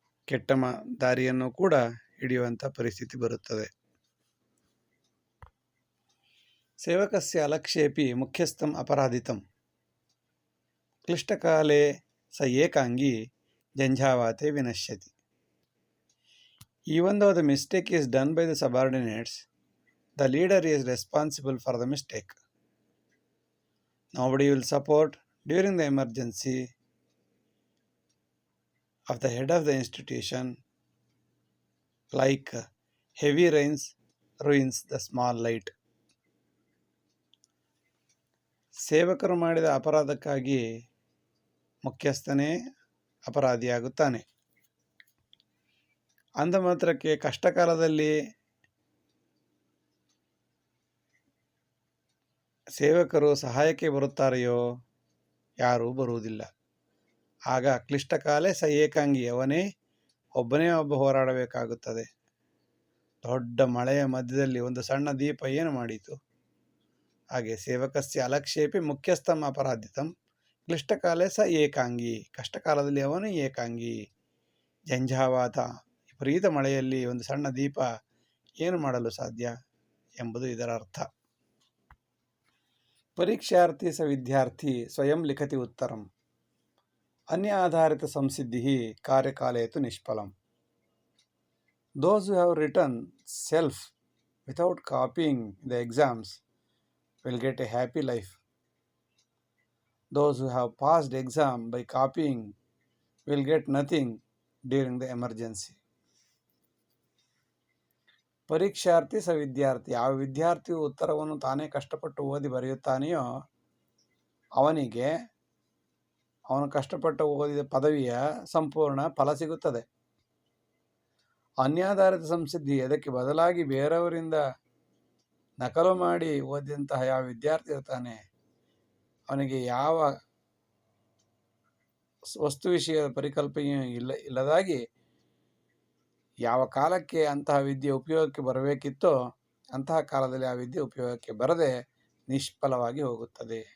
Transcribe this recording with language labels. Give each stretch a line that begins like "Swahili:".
Kannada: ಕೆಟ್ಟ ದಾರಿಯನ್ನು ಕೂಡ ಹಿಡಿಯುವಂಥ ಪರಿಸ್ಥಿತಿ ಬರುತ್ತದೆ.
Sanskrit: ಸೇವಕಸ್ಯ ಅಲಕ್ಷೇಪಿ ಮುಖ್ಯಸ್ಥಂ ಅಪರಾಧಿತಂ ಕ್ಲಿಷ್ಟಕಾಲೇ ಸ ಏಕಾಂಗಿ ಜಂಝಾವಾತೆ ವಿನಶ್ಯತಿ.
English: Even though the mistake is done by the subordinates, the leader is responsible for the mistake. Nobody will support during the emergency of the head of the institution, like heavy rains ruins the small light.
Kannada: ಸೇವಕರು ಮಾಡಿದ ಅಪರಾಧಕ್ಕಾಗಿ ಮುಖ್ಯಸ್ಥನೇ ಅಪರಾಧಿಯಾಗುತ್ತಾನೆ. ಅಂದ ಮಾತ್ರಕ್ಕೆ ಕಷ್ಟಕಾಲದಲ್ಲಿ ಸೇವಕರು ಸಹಾಯಕ್ಕೆ ಬರುತ್ತಾರೆಯೋ? ಯಾರೂ ಬರುವುದಿಲ್ಲ. ಆಗ
Sanskrit: ಕ್ಲಿಷ್ಟಕಾಲೇ ಸ ಏಕಾಂಗಿ,
Kannada: ಅವನೇ ಒಬ್ಬನೇ ಹೋರಾಡಬೇಕಾಗುತ್ತದೆ. ದೊಡ್ಡ ಮಳೆಯ ಮಧ್ಯದಲ್ಲಿ ಒಂದು ಸಣ್ಣ ದೀಪ ಏನು ಮಾಡಿತು? ಹಾಗೆ
Sanskrit: ಸೇವಕಸ್ಯ ಅಲಕ್ಷೇಪಿ ಮುಖ್ಯಸ್ಥಂ ಅಪರಾಧಿತಂ ಕ್ಲಿಷ್ಟಕಾಲೇ ಸ ಏಕಾಂಗಿ,
Kannada: ಕಷ್ಟಕಾಲದಲ್ಲಿ ಅವನು ಏಕಾಂಗಿ. ಜಂಝಾವಾತ, ವಿಪರೀತ ಮಳೆಯಲ್ಲಿ ಒಂದು ಸಣ್ಣ ದೀಪ ಏನು ಮಾಡಲು ಸಾಧ್ಯ ಎಂಬುದು ಇದರ ಅರ್ಥ.
Sanskrit: ಪರೀಕ್ಷಾರ್ಥಿ ಸ ವಿದ್ಯಾರ್ಥಿ ಸ್ವಯಂ ಲಿಖತಿ ಉತ್ತರಂ ಅನ್ಯ ಆಧಾರಿತ ಸಂಸಿದ್ಧಿ ಕಾರ್ಯಕಾಲೇ ತು ನಿಷ್ಫಲಂ.
English: Those who have written self without copying the exams will get a happy life. Those who have passed exam by copying will get nothing during the emergency.
Sanskrit: ಪರೀಕ್ಷಾರ್ಥಿ ಸ ವಿದ್ಯಾರ್ಥಿ,
Kannada: ಯಾವ ವಿದ್ಯಾರ್ಥಿಯು ಉತ್ತರವನ್ನು ತಾನೇ ಕಷ್ಟಪಟ್ಟು ಓದಿ ಬರೆಯುತ್ತಾನೆಯೋ ಅವನಿಗೆ ಅವನು ಕಷ್ಟಪಟ್ಟು ಓದಿದ ಪದವಿಯ ಸಂಪೂರ್ಣ ಫಲ ಸಿಗುತ್ತದೆ.
Sanskrit: ಅನ್ಯಾಧಾರಿತ ಸಂಸಿದ್ಧಿ,
Kannada: ಅದಕ್ಕೆ ಬದಲಾಗಿ ಬೇರೆಯವರಿಂದ ನಕಲು ಮಾಡಿ ಓದಿದಂತಹ ಯಾವ ವಿದ್ಯಾರ್ಥಿ ಇರ್ತಾನೆ ಅವನಿಗೆ ಯಾವ ವಸ್ತು ವಿಷಯದ ಪರಿಕಲ್ಪನೆಯೂ ಇಲ್ಲದಾಗಿ ಯಾವ ಕಾಲಕ್ಕೆ ಅಂತಹ ವಿದ್ಯೆ ಉಪಯೋಗಕ್ಕೆ ಬರಬೇಕಿತ್ತೋ ಅಂತಹ ಕಾಲದಲ್ಲಿ ಆ ವಿದ್ಯೆ ಉಪಯೋಗಕ್ಕೆ ಬರದೆ ನಿಷ್ಫಲವಾಗಿ ಹೋಗುತ್ತದೆ.